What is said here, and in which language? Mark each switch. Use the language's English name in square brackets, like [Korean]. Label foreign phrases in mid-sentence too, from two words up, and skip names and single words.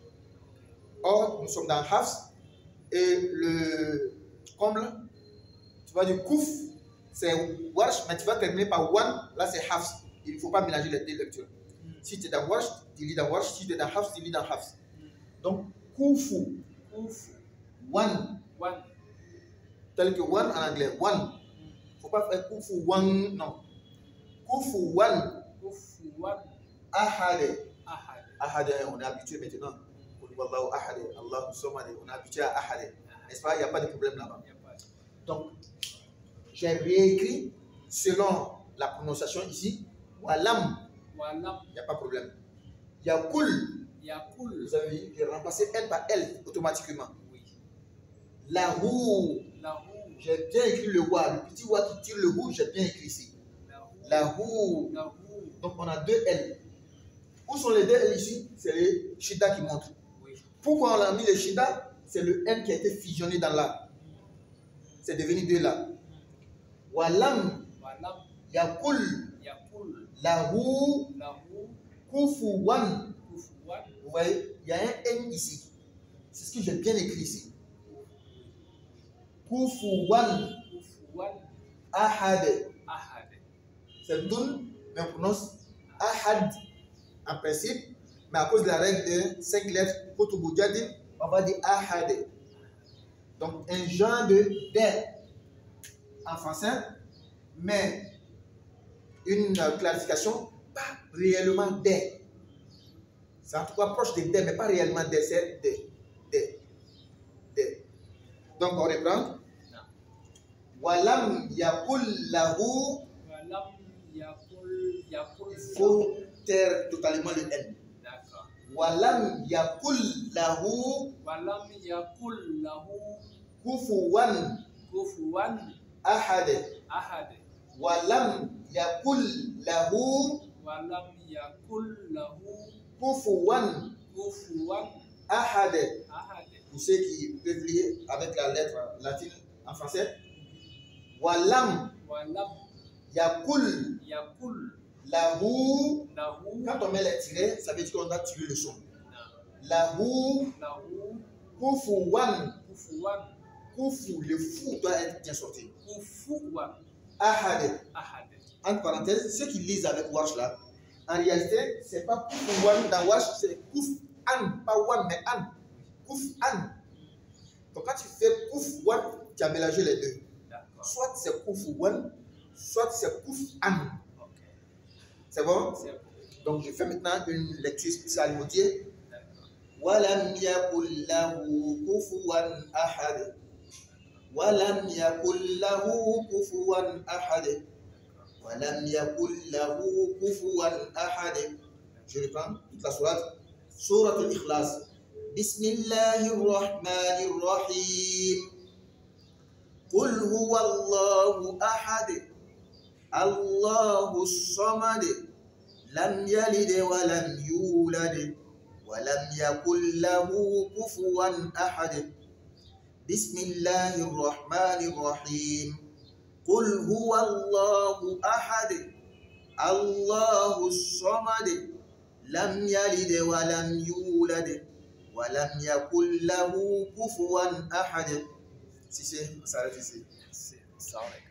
[French] Or, nous sommes dans Hafs et le comble, tu vas dire kouf, c'est Warsh, mais tu vas terminer par Wan, là c'est Hafs. Il ne faut pas mélanger les deux lectures. Si tu es dans Warsh, tu lis dans Warsh. Si tu es dans Hafs, tu lis dans Hafs. Donc, kufu, [Arabic] Kufu. Wan, Wan. [French] tel que Wan en anglais, Wan. Il ne faut pas faire [Arabic] كفوا, [French] non. [Arabic] كفوا, Kufuwan. Ahade. Ahad. Ahade, [French] on est habitué maintenant. [Arabic] والله أحد، الله صمد, [French] on est habitué à Ahade. N'est-ce pas? Il n'y a pas de problème là-bas. Y a pas. Donc, j'ai réécrit selon la prononciation ici. [Arabic] Walam, Walam. [French] il n'y a pas de problème. [Arabic] Yakul, Yakul. [French] vous avez vu, j'ai remplacé L par L automatiquement. Oui. [Arabic] Lahu, Lahu. [French] j'ai bien écrit le Wa, le petit Wa qui tire le Hu, j'ai bien écrit ici. [Arabic] Lahu. Lahu, Lahu. [French] donc on a 2 L. Où sont les 2 L ici? C'est les Shida qui montrent. Oui. Pourquoi on a mis les Shida? C'est le N qui a été fusionné dans là. C'est devenu 2 là. [Arabic] Walam, Walam. Yakul, Yakul. Lahu, Lahu. Kufuwan. Kufuwan. [French] Vous voyez, il y a un N ici. C'est ce que j'ai bien écrit ici. [Arabic] Kufuwan, Kufuwan. Ahad. Ahad. [French] C'est Dun, mais on prononce Ahad en principe. Mais à cause de la règle de 5 lettres, Kutubujadin, on va dire Ahad. Donc, un genre de D en français, mais une clarification, pas réellement D. C'est en tout cas proche de D, mais pas réellement D, c'est D. D. D. Donc, on reprend. [Arabic] ولم يكن له Walam [French] Il faut taire totalement le N. D'accord. [Arabic] ولم يكن له ولم يكن له kufuwan kufuwan ahad. ahad. ولم يكن له ولم يكن له kufuwan kufuwan ahad. ahad. [French] Pour ceux qui peuvent lire avec la lettre latine en français. [Arabic] Walam Walam yakul yakul lahu. lahu [French] Quand on met les tirets, ça veut dire qu'on doit tirer le son. [Arabic] lahu له كفوا. kufuwan Kufu, [French] le fou doit être bien sorti. [Arabic] kufuwan Ahad. ahad. [French] Entre parenthèses, ceux qui lisent avec Wash là, en réalité, c'est pas Kufuwan dans Wash, c'est Kuf-an, pas Wan, mais An. [Arabic] Kuf-an. [French] Donc quand tu fais Kuf-wan, tu as mélangé les deux. D'accord. Soit c'est Kufuwan, soit c'est Kuf-an. Ok. C'est bon? C'est bon. Donc je fais maintenant une lecture spéciale modifiée. D'accord. [Arabic] ولم يكن له كفوا أحد. ولم يكن له كفوا أحد. ولم يكن له كفوا أحد. [French] Je reprends toute la sourate. Sourate al-Ikhlas. [Arabic] Bismillahirrahmanirrahim. قل هو الله أحد. الله صمد. لم يلد ولم يولد. ولم يكن له كفوا أحد. Bismillahirrahmanirrahim. قل هو الله أحد. الله صمد. لم يلد ولم يولد. ولم يكن له كفوا أحد. [French] Si c'est, ça s'arrête ici. Sorry.